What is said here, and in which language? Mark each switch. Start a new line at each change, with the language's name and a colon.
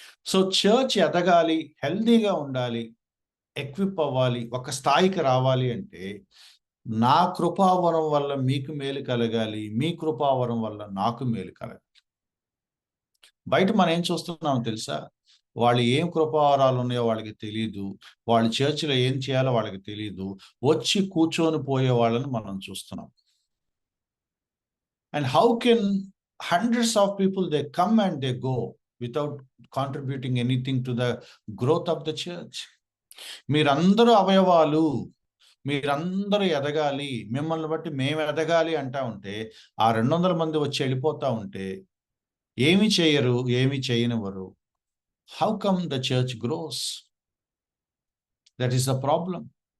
Telugu: So church ఎదగాలి, హెల్దీగా ఉండాలి, ఎక్విప్ అవ్వాలి, ఒక స్థాయికి రావాలి అంటే, నా కృపావరం వల్ల మీకు మేలు కలగాలి, మీ కృపావరం వల్ల నాకు మేలు కలగాలి. బయట మనం ఏం చూస్తున్నాం తెలుసా? వాళ్ళు ఏం కృపావరాలు ఉన్నాయో వాళ్ళకి తెలియదు, వాళ్ళు చర్చిలో ఏం చేయాలో వాళ్ళకి తెలియదు, వచ్చి కూర్చొని పోయే వాళ్ళని మనం చూస్తున్నాం.
English: And how can hundreds of people, they come and they go without contributing anything to the growth of the church?
Telugu: మీరందరూ అవయవాలు, మీరందరూ ఎదగాలి, మిమ్మల్ని బట్టి మేము ఎదగాలి అంటా ఉంటే, ఆ 200 మంది వచ్చి వెళ్ళిపోతా ఉంటే ఏమి చేయరు, ఏమి చేయనివ్వరు.
English: How come the church grows? That is the problem.